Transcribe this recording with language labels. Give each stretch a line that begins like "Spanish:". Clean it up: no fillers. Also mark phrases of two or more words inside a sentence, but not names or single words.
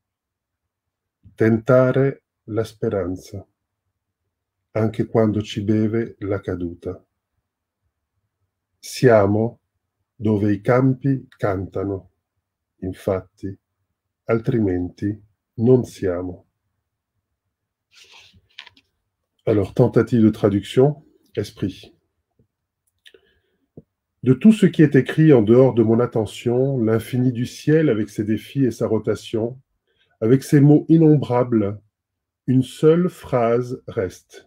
Italian: Tentare la speranza, anche quando ci beve la caduta. Siamo dove i campi cantano, infatti, altrimenti non siamo.
French: Alors, tentative de traduction, esprit. De tout ce qui est écrit en dehors de mon attention, l'infini du ciel avec ses défis et sa rotation, avec ses mots innombrables, une seule phrase reste.